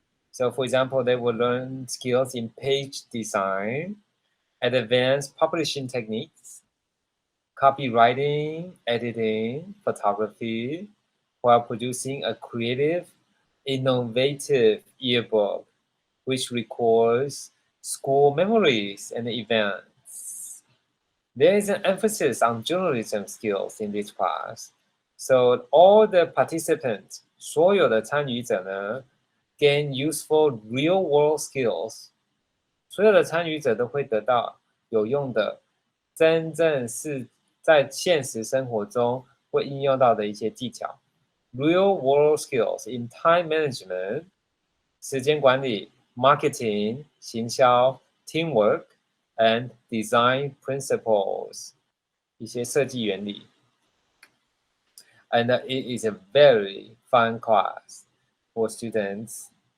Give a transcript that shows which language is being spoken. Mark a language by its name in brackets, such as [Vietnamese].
[English] So for example, they will learn skills in page design, advanced publishing techniques, copywriting, editing, photography, while producing a creative, innovative yearbook, which records school memories and events. There is an emphasis on journalism skills in this class. So all the participants, [Chinese] 所有的参与者呢 [English] gain useful real-world skills. [Chinese] 所有的参与者都会得到有用的，真正是在现实生活中会应用到的一些技巧。 [English] Real-world skills in time management, [Chinese] 时间管理 [English] marketing, [Chinese] 行销 [English] teamwork, and design principles, [Chinese] 一些设计原理。 [English] And it is a very fun class for students.